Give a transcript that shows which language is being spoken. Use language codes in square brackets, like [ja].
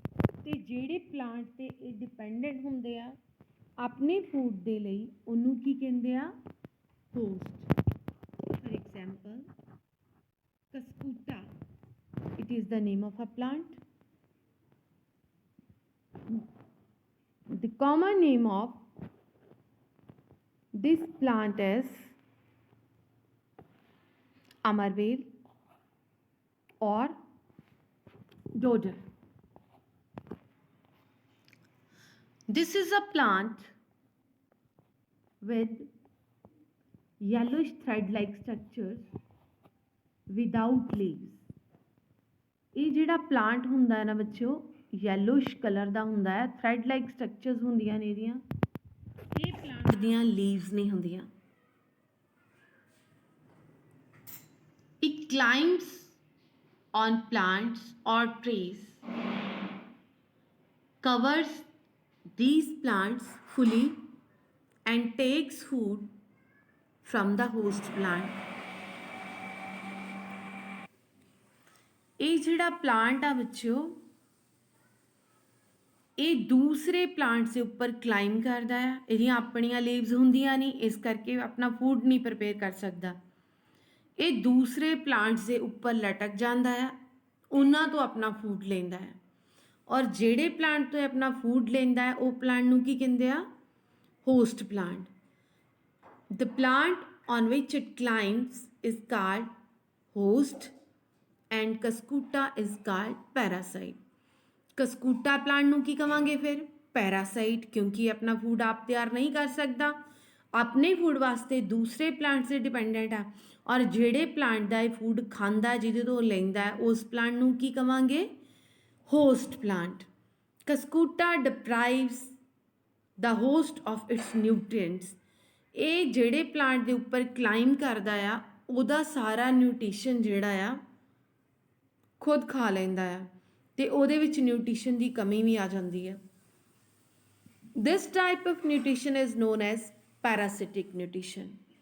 [pa] ਅਤੇ ਜਿਹੜੇ ਪਲਾਂਟ 'ਤੇ ਇਹ ਡਿਪੈਂਡੈਂਟ ਹੁੰਦੇ ਆ ਆਪਣੇ ਫੂਡ ਦੇ ਲਈ, ਉਹਨੂੰ ਕੀ ਕਹਿੰਦੇ ਆ, host. [en] for example [pa] कस्कूटा, [en] it it is the name of a plant. The common name of this plant is amarvel or dodder. This is a plant with yellowish thread-like structures without leaves. [pa] ਇਹ ਜਿਹੜਾ plant ਹੁੰਦਾ ਹੈ ਨਾ ਬੱਚਿਓ yellowish colour ਦਾ ਹੁੰਦਾ ਹੈ, thread like structures ਹੁੰਦੀਆਂ ਨੇ ਇਹਦੀਆਂ। ਇਹ ਪਲਾਂਟ ਦੀਆਂ ਲੀਵਸ ਨਹੀਂ ਹੁੰਦੀਆਂ। [en] It climbs on plants or trees, covers these plants fully and takes food from the host plant. [pa] ਇਹ ਜਿਹੜਾ ਪਲਾਂਟ ਆ ਬੱਚਿਓ ਇਹ ਦੂਸਰੇ ਪਲਾਂਟਸ ਦੇ ਉੱਪਰ ਕਲਾਈਮ ਕਰਦਾ ਆ। ਇਹਦੀਆਂ ਆਪਣੀਆਂ ਲੀਵਸ ਹੁੰਦੀਆਂ ਨਹੀਂ, ਇਸ ਕਰਕੇ ਆਪਣਾ ਫੂਡ ਨਹੀਂ ਪ੍ਰਪੇਅਰ ਕਰ ਸਕਦਾ। ਇਹ ਦੂਸਰੇ ਪਲਾਂਟਸ ਦੇ ਉੱਪਰ ਲਟਕ ਜਾਂਦਾ ਆ, ਉਹਨਾਂ ਤੋਂ ਆਪਣਾ ਫੂਡ ਲੈਂਦਾ ਹੈ। ਔਰ ਜਿਹੜੇ ਪਲਾਂਟ ਤੋਂ ਆਪਣਾ ਫੂਡ ਲੈਂਦਾ ਹੈ ਉਹ ਪਲਾਂਟ ਨੂੰ ਕੀ ਕਹਿੰਦੇ ਆ? Host plant. [en] The plant on which it climbs is called host and Cuscuta is called parasite. [pa] Cuscuta plant ਨੂੰ ਕੀ ਕਵਾਂਗੇ ਫਿਰ? ਪੈਰਾਸਾਈਟ, ਕਿਉਂਕਿ ਆਪਣਾ ਫੂਡ ਆਪ ਤਿਆਰ ਨਹੀਂ ਕਰ ਸਕਦਾ, ਆਪਣੇ ਫੂਡ ਵਾਸਤੇ ਦੂਸਰੇ ਪਲਾਂਟ 'ਤੇ ਡਿਪੈਂਡੈਂਟ ਆ। ਔਰ ਜਿਹੜੇ ਪਲਾਂਟ ਦਾ ਇਹ ਫੂਡ ਖਾਂਦਾ, ਜਿਹਦੇ ਤੋਂ ਲੈਂਦਾ ਹੈ, ਉਸ ਪਲਾਂਟ ਨੂੰ ਕੀ ਕਵਾਂਗੇ? Host plant. [en] Cuscuta deprives the host of its nutrients. [pa] ਇਹ ਜਿਹੜੇ ਪਲਾਂਟ ਦੇ ਉੱਪਰ ਕਲਾਈਮ ਕਰਦਾ ਆ ਉਹਦਾ ਸਾਰਾ ਨਿਊਟ੍ਰੀਸ਼ਨ ਜਿਹੜਾ ਆ ਖੁਦ ਖਾ ਲੈਂਦਾ ਆ ਅਤੇ ਉਹਦੇ ਵਿੱਚ ਨਿਊਟ੍ਰੀਸ਼ਨ ਦੀ ਕਮੀ ਵੀ ਆ ਜਾਂਦੀ ਹੈ। [en] This type of nutrition is known as parasitic nutrition.